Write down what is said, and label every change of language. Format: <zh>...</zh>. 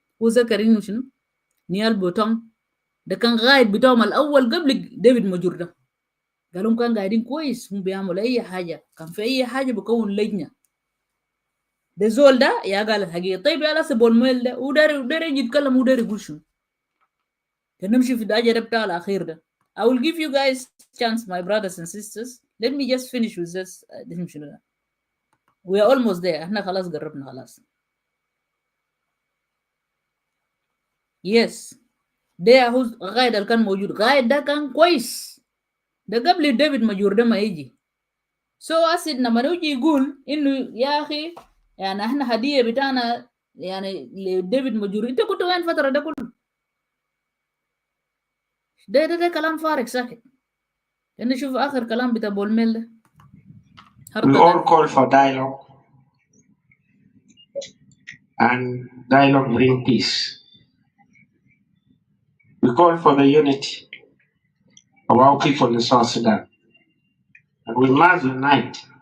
<ar>وذكرينه شنو نيال بوتون ده كان غايد بتاعهم الاول قبل ديفيد ماجور ده، قالوا كان قاعدين كويس، هم بيعملوا اي حاجه، كان في اي حاجه بكون لجنه. ده زول ده يا قال الحقيقه. طيب يا ناس بول ميل ده وداري يجي يتكلم وداري يقول شنو. نمشي في الدرجه بتاع الاخير ده.</ar> <en>I will give you guys chance my brothers and sisters. Let me just finish with this.</en> <ar>شنو ده.</ar> <en>We are almost there.</en> <ar>احنا خلاص قربنا خلاص.</ar> <en>Yes.</en> <ar>ده هو غايد اللي كان موجود. غايد ده كان كويس، ده قبل ديفيد ماجور ده ما يجي. أسد لما يجي يقول إنه يا أخي يعني إحنا هدية بتاعنا يعني لديفيد ماجور، أنت كنت وين فترة ده كله؟ ده كلام فارغ ساكت. إنه شوف آخر كلام بتاع بول ميل ده.</ar> <en>We all call for dialogue, and dialogue brings peace. We call for the unity of our people in South Sudan, and we must unite.</en>